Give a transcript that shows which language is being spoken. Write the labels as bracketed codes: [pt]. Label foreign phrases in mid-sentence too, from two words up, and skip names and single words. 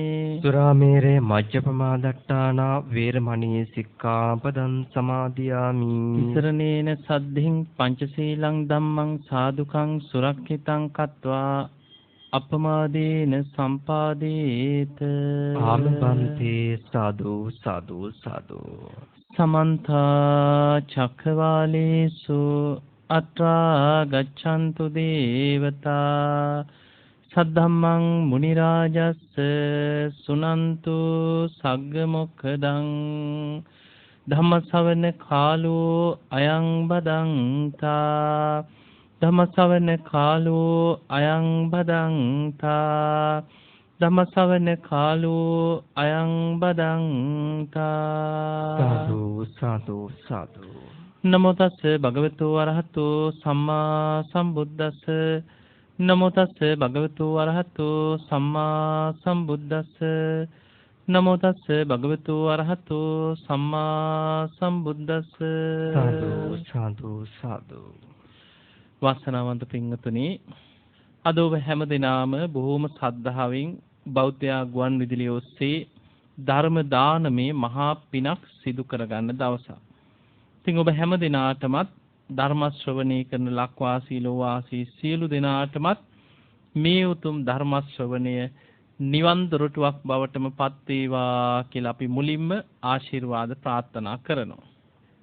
[pi] සුරාමේරය මජ්ජපමාදට්ඨානා වේරමණී සික්ඛාපදං සමාදියාමි. තිසරණේන සද්ධින් පංචශීලං ධම්මං සාදුකං සුරක්ෂිතං කତ୍වා අපමාදේන සම්පාදේත. ආමබන්තේ සාදු සාදු සාදු. සමන්ත චක්ඛවාලේසු අත්‍රා ගච්ඡන්තු දේවතා සද්ධම්මං මුනි රාජස්ස සුනන්තු සග්ග මොක්ඛදං ධම්ම ශ්‍රවණ කාලෝ අයං බදන්තා. ධම්ම ශ්‍රවණ කාලෝ අයං බදන්තා. ධම්ම ශ්‍රවණ කාලෝ අයං බදන්තා. සාදු සාදු සාදු. නමෝ තස්ස භගවතු වරහතෝ සම්මා සම්බුද්දස්ස. නමෝ තස්ස භගවතු වරහතෝ සම්මා සම්බුද්දස්ස. නමෝ තස්ස භගවතු වරහතෝ සම්මා සම්බුද්දස්ස. සාදු සාදු සාදු. [si] වාසනාවන්ත පින්වතුනි, අද ඔබ හැම දිනම බොහෝම ශ්‍රද්ධාවෙන් බෞද්ධ ගුවන් විදුලිය ඔස්සේ ධර්ම දානමේ මහා පිනක් සිදු කරගන්න දවසක්. ඉතින් ඔබ හැම දිනාටමත් ධර්ම ශ්‍රවණය කරන ලක්වාසී ලෝවාසී සියලු දෙනාටමත් මේ උතුම් ධර්ම ශ්‍රවණය නිවන් දොරටුවක් බවටම පත් වේවා කියලා අපි මුලින්ම ආශිර්වාද ප්‍රාර්ථනා කරනවා.